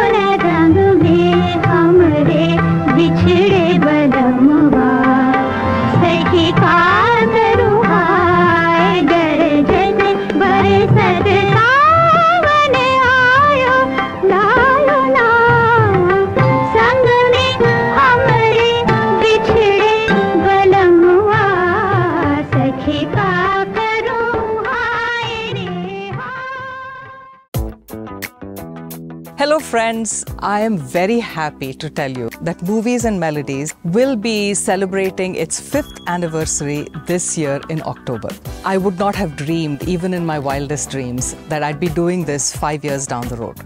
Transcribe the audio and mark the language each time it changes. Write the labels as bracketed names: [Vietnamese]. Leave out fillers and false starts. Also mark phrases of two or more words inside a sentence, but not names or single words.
[Hindi] न रंग में हमरे बिछड़े बलमुआ सखी का करूँ हाय गरजत बरसत सावन आयो लायो ना संग में हमरे बिछड़े बलमुआ सखी का करूँ हाय रे हाय [English] Hello friends, I am very happy to tell you that Movies and Melodies will be celebrating its 5th anniversary this year in October. I would not have dreamed, even in my wildest dreams, that I'd be doing this 5 years down the road.